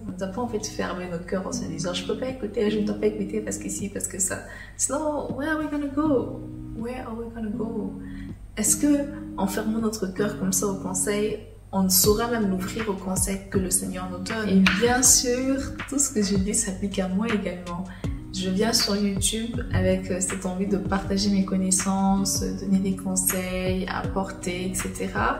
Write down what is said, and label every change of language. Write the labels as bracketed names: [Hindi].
[French] On ne doit pas en fait fermer notre cœur en se disant je peux pas écouter, je ne dois pas écouter parce que ci, parce que ça. [English] Sinon, where are we gonna go? Where are we gonna go? [French] Est-ce que en fermant notre cœur comme ça au conseil, on saura même l'ouvrir au conseil que le Seigneur nous donne? Et bien sûr, tout ce que je dis s'applique à moi également. Je viens sur YouTube avec cette envie de partager mes connaissances, donner des conseils, apporter, etc.